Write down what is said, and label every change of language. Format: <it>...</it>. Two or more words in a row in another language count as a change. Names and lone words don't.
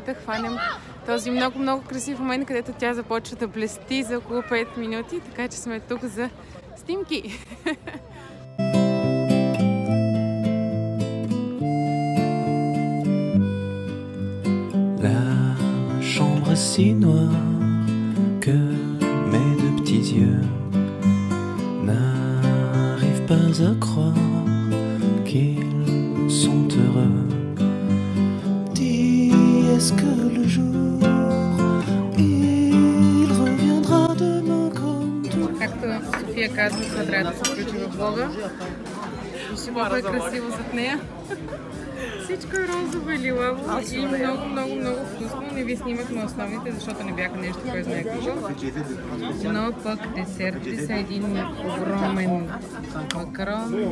<bg>да хванем този много красив момент, където тя започва да блести за около 5 минути, така че сме тук за снимки.</bg> <fr>La chambre si noire que mes deux petits yeux n'arrivent pas à croire qu'ils sont heureux. Est-ce que le jour il reviendra de mon compte?</fr> <bg>Както София казва, това трябва да се включи в влога. Вижте колко е красиво зад нея. Всичко е розово и лилаво и много вкусно. Не ви снимахме основните, защото не бяха нещо, кой знае какво. Но пък десертите са един огромен макарон.</bg>